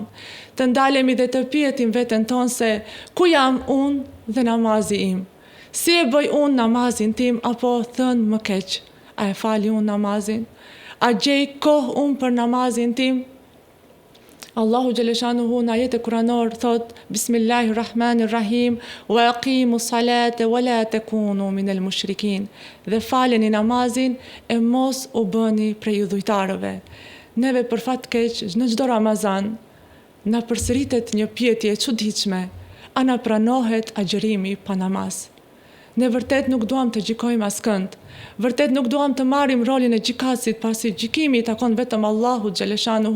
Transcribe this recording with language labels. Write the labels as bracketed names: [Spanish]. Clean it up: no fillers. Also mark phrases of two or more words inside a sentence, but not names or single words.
[Albanian] Të ndalemi dhe të pyetim veten tonë se ku jam unë dhe namazi im? Si e bëj unë namazin tim, apo thënë më keq? A e fali unë namazin? A gjej kohë unë për namazin tim? Allahu xhaleshanuhu në ajet e kuranor thot [Arabic] بسم الله الرحمن الرحيم وأقيموا الصلاة ولا تكونوا من المشركين, [Albanian] dhe faleni namazin e mos u bëni prej udhujtarëve. Neve për fat keq në çdo Ramazan na përsëritet një pyetje e çuditshme: a na pranohet agjërimi pa namaz? Ne vërtet nuk duam të gjykojmë askënd, vërtet nuk duam të marrim rolin e gjykasit, pasi gjykimi i takon vetëm Allahut xhaleshanuhu.